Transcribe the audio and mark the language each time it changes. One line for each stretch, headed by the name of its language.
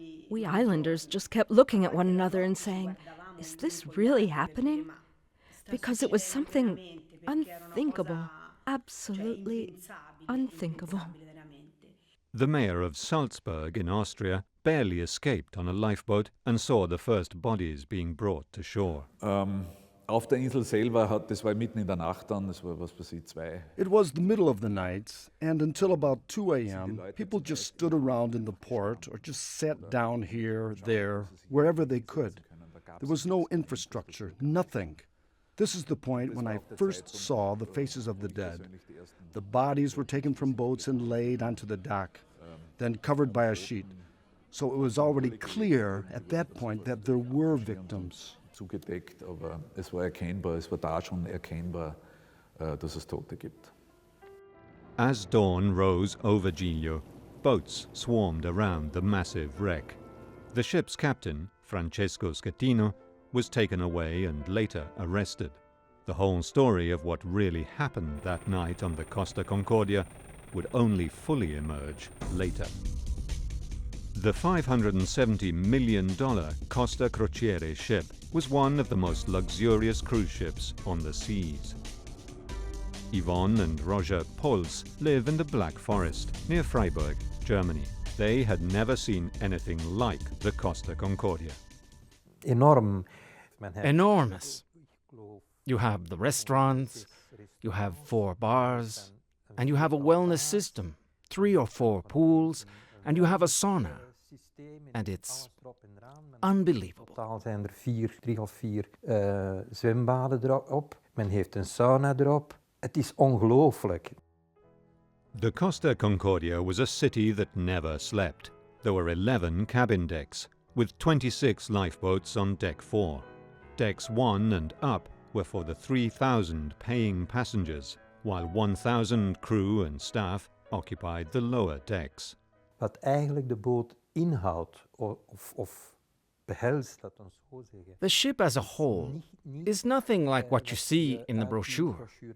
English: We islanders just kept looking at one another and saying, "Is this really happening?" Because it was something unthinkable, absolutely unthinkable. The mayor of Salzburg in Austria barely escaped on a lifeboat and saw the first bodies being brought to shore.
German: Auf der Insel selber das war mitten in der Nacht dann, das war was weiß ich, 2.
English: It was the middle of the night, and until about 2 a.m., people just stood around in the port or just sat down here, there, wherever they could. There was no infrastructure, nothing. This is the point when I first saw the faces of the dead. The bodies were taken from boats and laid onto the dock, then covered by a sheet. So it was already clear at that point that there were victims.
German: Zugedeckt, aber es war erkennbar, es war da schon erkennbar, dass es Tote gibt.
English: As dawn rose over Giglio, boats swarmed around the massive wreck. The ship's captain, Francesco Schettino, was taken away and later arrested. The whole story of what really happened that night on the Costa Concordia would only fully emerge later. The $570 million Costa Crociere ship was one of the most luxurious cruise ships on the seas. Yvonne and Roger Pols live in the Black Forest, near Freiburg, Germany. They had never seen anything like the Costa Concordia. Enormous. You have the restaurants, you have 4 bars, and you have a wellness system, 3 or 4 pools, and you have a sauna. And it's unbelievable.
Dutch: Totaal zijn er 3 of 4 zwembaden erop. Men heeft een sauna erop. Het is ongelooflijk.
English: The Costa Concordia was a city that never slept. There were 11 cabin decks, with 26 lifeboats on deck 4. Decks 1 and up were for the 3,000 paying passengers, while 1,000 crew and staff occupied the lower decks.
Dutch: Wat eigenlijk de boot inhoudt of behelst, laat ons zo zeggen.
English: The ship as a whole is nothing like what you see in the brochure.